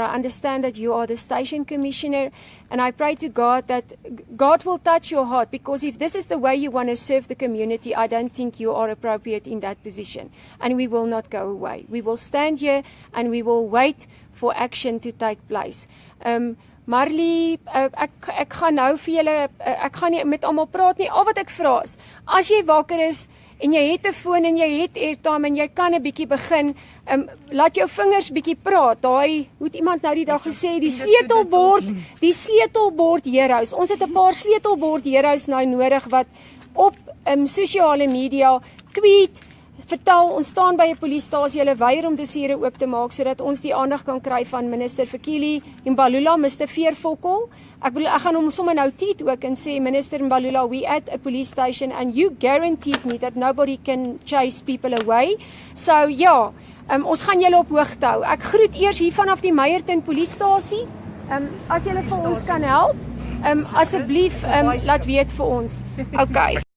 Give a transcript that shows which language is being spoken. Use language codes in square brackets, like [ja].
[en] I understand that you are the station commissioner, and I pray to God that God will touch your heart, because if this is the way you want to serve the community, I don't think you are appropriate in that position, and we will not go away. We will stand here and we will wait for action to take place. [af] Marley, ek gaan nou vir julle, ek gaan nie met almal praat nie. Al wat ek vra is, as jy wakker is en jy het 'n foon en jy het airtime en jy kan 'n bietjie begin, laat jou vingers bietjie praat. Daai, hoe het iemand nou die dag gesê, die sleutelbord heroes. Ons het 'n paar sleutelbord heroes nou nodig wat op sosiale media tweet, vertel, ons staan by 'n polisiestasie, hulle weier om dossiere oop te maak sodat ons die aandag kan kry van minister Fikile Mbalula, Mr. [en] Veervokkel. [af] Ek gaan hom sommer nou tweet ook en sê, [en] Minister Mbalula, we at a police station and you guaranteed me that nobody can chase people away. [af] So ja, ons gaan julle op hoogte hou. Ek groet eers hier vanaf die Meyerton polisiestasie. As julle vir ons kan help, asseblief laat weet vir ons. Okay.